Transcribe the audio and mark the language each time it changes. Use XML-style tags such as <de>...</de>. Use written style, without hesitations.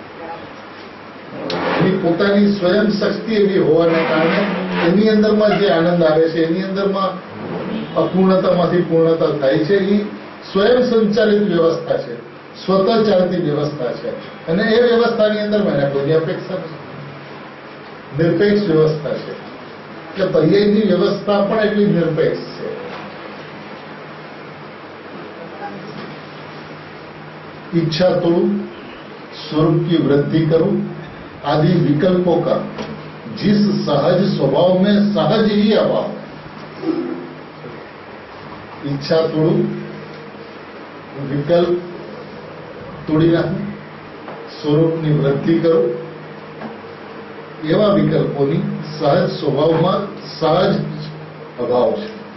<gu>એની પોતાની સ્વયં શક્તિ એવી હોવાને કારણે એની અંદરમાં જે આનંદ આવે છે, એની અંદરમાં અપૂર્ણતામાંથી પૂર્ણતા થાય છે, એ સ્વયં સંચાલિત વ્યવસ્થા છે, સ્વતઃ ચાલતી વ્યવસ્થા છે. અને એ વ્યવસ્થાની અંદર મને કોઈની અપેક્ષા નથી, નિરપેક્ષ વ્યવસ્થા છે. એટલે પર્યાયની વ્યવસ્થા પણ એટલી નિરપેક્ષ છે.</gu> <hi>इच्छा तोड़ू, स्वरूप की वृद्धि करूं, आदि विकल्पों का जिस सहज स्वभाव में सहज ही अभाव है.</hi> <gu>ઈચ્છા તોડું, વિકલ્પ તોડી નાખું, સ્વરૂપની વૃદ્ધિ કરું, એવા વિકલ્પોની સહજ સ્વભાવમાં સહજ અભાવ છે.</gu>